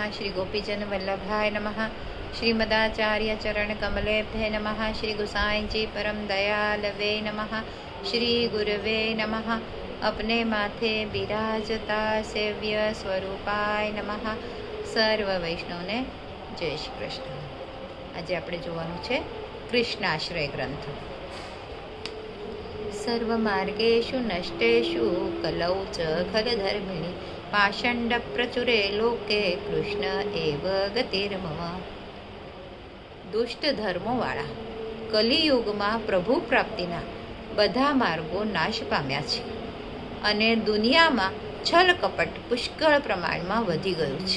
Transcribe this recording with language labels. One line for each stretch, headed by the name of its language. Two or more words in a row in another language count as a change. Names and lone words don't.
Sanskrit: श्री गोपीजन वल्लभाय नमः। श्रीमदाचार्य चरण कमलेभ्ये नमः। श्री गुसाई जी परम दयालवे नमः। श्री गुरवे नमः।
Hindi: अपने माथे बिराजता
Sanskrit: सेव्य स्वरूपाय नमः।
Gujarati: સર્વ વૈષ્ણવને જય શ્રી કૃષ્ણ। आज આપણે જોવાનું છે કૃષ્ણાશ્રય ગ્રંથ।
Sanskrit: સર્વમાર્ગેષુ નષ્ટેષુ કલૌ ચ ખલધર્મિણી પાષંડ પ્રચુરે લોકે કૃષ્ણ એવ ગતિર્મમ।
Gujarati: દુષ્ટ ધર્મોવાળા કલિયુગમાં પ્રભુ પ્રાપ્તિના બધા માર્ગો નાશ પામ્યા છે અને દુનિયામાં છલ કપટ પુષ્કળ પ્રમાણમાં વધી ગયું છે।